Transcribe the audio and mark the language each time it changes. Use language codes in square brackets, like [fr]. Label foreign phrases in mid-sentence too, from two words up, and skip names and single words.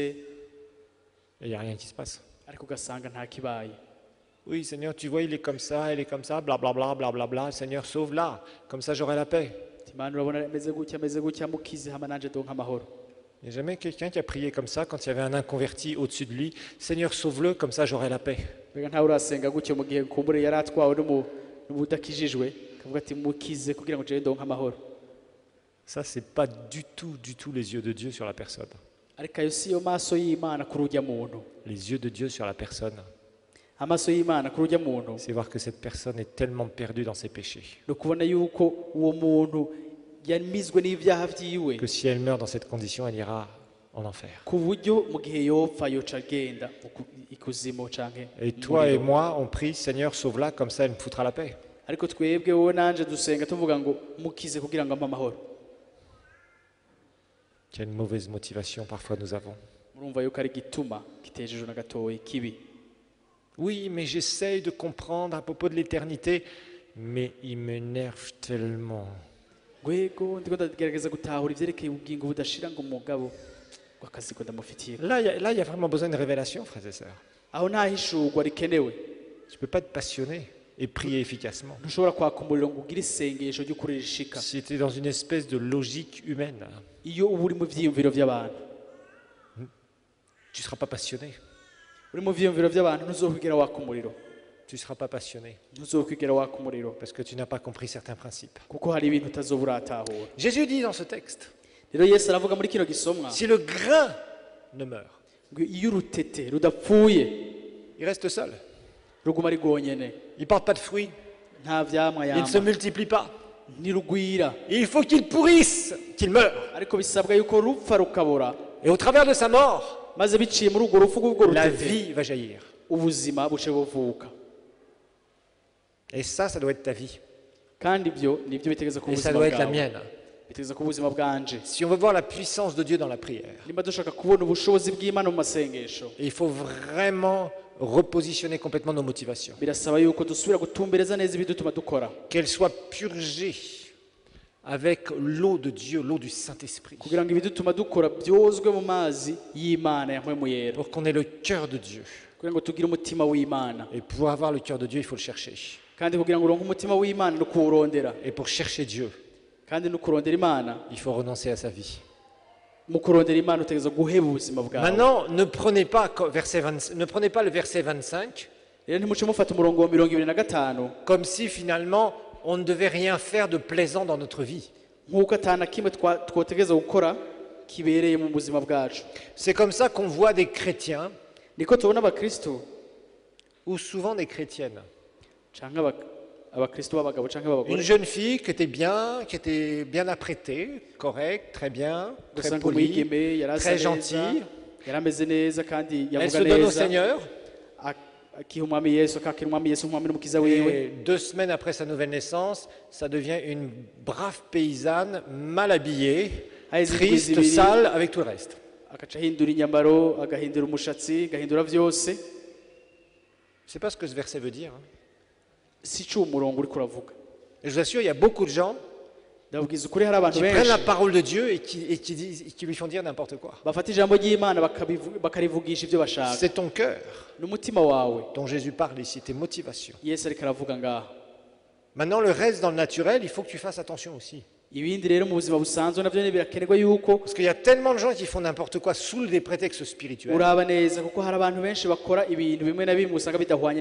[fr] Et il n'y a rien qui se passe. [rn] ariko ugasanga nta kibaye. [fr] Oui, Seigneur, tu vois, il est comme ça, blablabla, blablabla. Seigneur, sauve-la, comme ça j'aurai la paix. [rn] Imana urabona ameze gutya mukize hama nanje donka amahoro. [fr] Il n'y a jamais quelqu'un qui a prié comme ça quand il y avait un inconverti au-dessus de lui. Seigneur, sauve-le, comme ça j'aurai la paix. [rn] Mbega ntawe urasenga gutyo mu gihe kumbure yari atwawe n'ubudakijijwe, akavuga ati mukize kugira ngo jewe ndonke amahoro. [fr] Ça, c'est pas du tout les yeux de Dieu sur la personne. [rn] Ariko ayo siyo maso y'Imana kuri urya muntu. [fr] Les yeux de Dieu sur la personne, [rn] Amaso y'Imana kuri urya muntu [fr] c'est voir que cette personne est tellement perdue dans ses péchés [rn] no kubona yuko uwo muntu yamizwe n'ivyaha vyiwe [fr] que si elle meurt dans cette condition, elle ira en enfer. [rn] ku buryo mu gihe yopfa yoca agenda ikuzimu canke [fr] Et toi et moi, on prie, Seigneur, sauve-la, comme ça elle me foutra la paix. [rn] ariko twebwe wowe nanje dusenga tuvuga ngo mukize kugira ngo ampe amahoro. [fr] Quelle mauvaise motivation parfois nous avons. [rn] Murumva yuko ari gituma gitejeje na gatoyi kibi. [fr] Oui, mais j'essaye de comprendre à propos de l'éternité, mais il m'énerve tellement. [rn] Gwego ndiko ndagerageza gutahura ivyerekeye ubugingo budashira ngo umugabo w'akazi ko ndamufitiye. [fr] Là, il y a vraiment besoin de révélation, frères et sœurs. [rn] Aho nta hishurwa rikenewe. [fr] Tu ne peux pas être passionné et prier efficacement. [rn] Ntushobora kwaka umuriro ngo ugire isengesho ry'ukuri rishika. [fr] Si tu es dans une espèce de logique humaine, [rn] Iyo uba uri mu vyiyumviro vy'abantu, [fr] tu ne seras pas passionné. [rn] uri mu vyiyumviro vy'abantu ntuzokwigera waka umuriro. [fr] Tu ne seras pas passionné [rn] Ntuzokwigera waka umuriro [fr] parce que tu n'as pas compris certains principes. [rn] kuko hari ibintu utazoba uratahura. [fr] Jésus dit dans ce texte, [rn] Rero Yesu aravuga muri kino gisomwa [fr] si le grain ne meurt, [rn] ngo iyo urutete rudapfuye [fr] il reste seul. [rn] ruguma ari rwonyene, [fr] Il ne porte pas de fruits. [rn] nta vyamwa [fr] Il ne se [rn] yama, [fr] multiplie pas. [rn] ntirugwira. [fr] Et il faut qu'il pourrisse, qu'il meure. [rn] Ariko bisabwa yuko rupfa rukabora, [fr] Et au travers de sa mort, [rn] maze biciye muri urwo rupfu rw'urwo [fr] la [rn] rutete [fr] vie va jaillir. [rn] ubuzima buce buvuka. [fr] Et ça doit être ta vie. [rn] Kandi ibyo nibyo bitegeza ku [fr] Et ça [rn] buzima [fr] doit être la [rn] bwawe, [fr] mienne. [rn] bitegeza ku buzima bwanje. [fr] Si on veut voir la puissance de Dieu dans la prière, [rn] Nimba dushaka kubona ubushobozi bw'Imana mu masengesho, [fr] il faut vraiment repositionner complètement nos motivations. [rn] birasaba yuko dusubira gutumbereza neza ibidutuma dukora, [fr] Qu'elles soient purgées avec l'eau de Dieu, l'eau du Saint-Esprit, [rn] kugira ngo ibidutuma dukora byozwe mu mazi y'Imana ya mpwemu yera, [fr] pour qu'on ait le cœur de Dieu. [rn] kugira ngo tugire umutima w'Imana. [fr] Et pour avoir le cœur de Dieu, il faut le chercher. [rn] Kandi kugira ngo uronke umutima w'Imana no kuwurondera, [fr] Et pour chercher Dieu, [rn] kandi no kurondera Imana, [fr] il faut renoncer à sa vie. [rn] mu kurondera Imana utegeza guheba ubuzima bwawe. [fr] Maintenant, ne prenez pas le verset 25 [rn] Rero ntimuce mufata umurongo wa 25 [fr] comme si finalement on ne devait rien faire de plaisant dans notre vie. [rn] nk'uko atana kimwe twotegeza gukora kibereye mu buzima bwacu. [fr] C'est comme ça qu'on voit des chrétiens, [rn] Niko tubona abakristo [fr] ou souvent des chrétiennes. [rn] canke abakristo b'abagabo canke [fr] Une [rn] b'abagore, [fr] jeune fille qui était bien apprêtée, correcte, très bien, très [rn] ugasanga [fr] polie, [rn] umwigeme yari asa [fr] très [rn] neza, [fr] gentille. [rn] yari ameze neza kandi [fr] Elle se [rn] yavuga [fr] donne au [rn] neza, [fr] Seigneur. [rn] akiha umwami Yesu, akakira umwami Yesu nk'umwami n'umukiza wiwe. [fr] Et 2 semaines après sa nouvelle naissance, ça devient une brave paysanne, mal habillée, [rn] Haheze indwi [fr] triste, [rn] zibiri, [fr] sale, avec tout le reste. [rn] agaca ahindura inyambaro, agahindura umushatsi, agahindura vyose. [fr] C'est pas ce que ce verset veut dire. [rn] Si cyo umurongo uri kuravuga. [fr] Et je vous assure, il y a beaucoup de gens [rn] Ndababwiza ukuri hari abantu [fr] qui prennent la [rn] benshi [fr] parole de Dieu et qui lui font dire n'importe quoi. [rn] bafata ijambo ry'Imana bakarivugisha ibyo bashaka. [fr] C'est ton cœur [rn] N'umutima wawe [fr] dont Jésus parle ici, tes motivations. [rn] Yesu ariko aravuga ngaha. [fr] Maintenant, le reste dans le naturel, il faut que tu fasses attention aussi. [rn] Ibindi rero mu buzima busanzwe navyo ne birakenerwa yuko [fr] Parce qu'il y a tellement de gens qui font n'importe quoi sous des prétextes spirituels [rn] uraba neza, kuko hari abantu benshi bakora ibintu bimwe na bimwe usanga bidahwanye